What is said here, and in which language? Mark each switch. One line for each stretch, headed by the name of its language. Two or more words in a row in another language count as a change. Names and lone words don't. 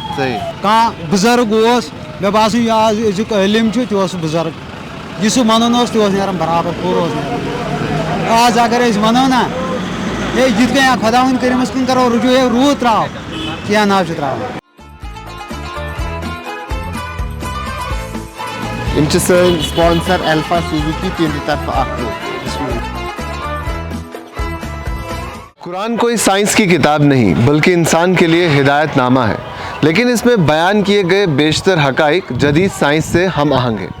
Kashmiri: کانٛہہ بُزرگ اوس مےٚ باسان یہِ آز أزیُک عٲلِم چھُ تہِ اوس بُزرگ، یہِ سُہ ونان اوس تہِ اوس نیران برابر پوٗرٕ اوس نیران. آز اگر أسۍ ونو نا ہے یِتھ کٔنۍ خۄدا وۄنۍ کٔرِمس کُن کرو رجوع، ہے روٗد تراو کینٛہہ ناو چھُ تراوان. یم چھ سن سپانسر الفا سوزوکی تہندِ طرف اکھ.
Urdu: قرآن کوئی سائنس کی کتاب نہیں بلکہ انسان کے لیے ہدایت نامہ ہے، لیکن اس میں بیان کیے گئے بیشتر حقائق جدید سائنس سے ہم آہنگ ہیں.